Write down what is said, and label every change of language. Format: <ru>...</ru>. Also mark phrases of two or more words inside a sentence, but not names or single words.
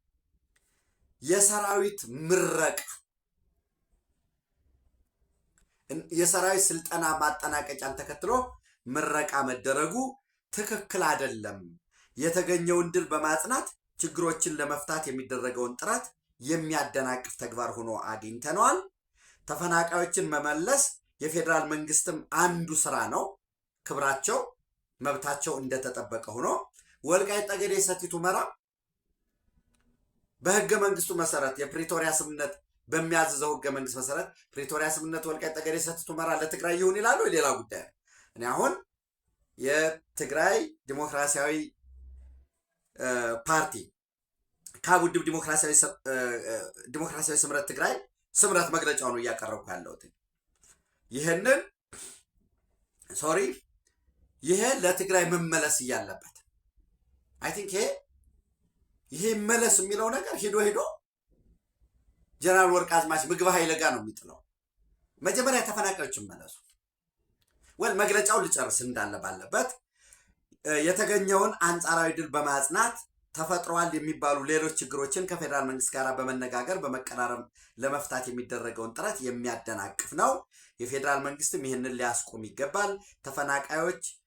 <am>የሰራዊት ምረቃ የሰራዊት ስልጠና ማጠናቀቂያን ተከትሎ ምረቃ መደረጉ ትክክል አይደለም። የተገኘውን ድል በማጽናት ችግሮችን ለመፍታት የሚደረገውን ጥረት የሚያደናቅፍ ተግባር ሆኖ አግኝተነዋል። ተፈናቃዮችን መመለስ የፌዴራል መንግስትም አንዱ ስራ ነው። ክብራቸው መብታቸው እንደተጠበቀ ሆኖ ወልቃይት ጠገዴ ሰቲት ሁመራ በህገ መንግስቱ መሰረት የፕሪቶሪያ ስምምነት በሚያዝዘው ህገ መንግስት መሰረት ፕሪቶሪያ ስምምነት ወልቃይት ጠገዴ ሰቲት ሁመራ ለትግራይ ይሁን ይላሉ። ሌላ ጉዳይ ነው። እኔ አሁን የትግራይ ዲሞክራሲያዊ ፓርቲ ከውድብ ዲሞክራሲያዊ ስምረት ትግራይ ስምረት መግለጫው ነው እያቀረብኩ ያለሁት። ይሄንን ይሄ ለትግራይ መመለስ እያለበት</am> <en>I think</en> <am>ይሄ መለስ የሚለው ነገር ሄዶ ጀነራል ወርቅአዝማች ምግብ ኃይለ ጋር ነው የሚጥለው። መጀመሪያ ተፈናቃዮች መለሱ። መግለጫውን ልጨርስ እንዳለ ባለበት የተገኘውን አንጻራዊ ድል በማጽናት ተፈጥሯል የሚባሉ ሌሎች ችግሮችን ከፌዴራል መንግስት ጋር በመነጋገር በመቀራረብ ለመፍታት የሚደረገውን ጥረት የሚያደናቅፍ ነው። የፌዴራል መንግስትም ይህንን ሊያስቆም ይገባል። ተፈናቃዮች</am>